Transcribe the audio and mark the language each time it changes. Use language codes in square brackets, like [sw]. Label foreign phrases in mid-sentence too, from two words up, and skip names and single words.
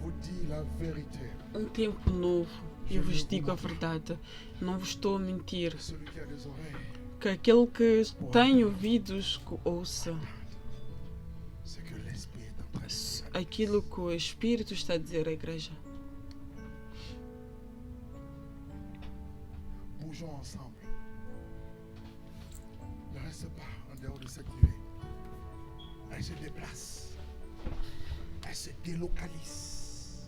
[fr] dis la vérité. [pt] Um tempo novo. Eu vos digo a verdade. Não vos estou a mentir. [fr] Celui qui a des oreilles, [pt] Que aquele que tem ouvidos que ouça [fr] c'est que l'Esprit est en train de dire. [pt] aquilo que o Espírito está a dizer à igreja. [fr] Bougeons ensemble. Ne reste pas en dehors de cette nuée. Elle se déplace. Elle se délocalise.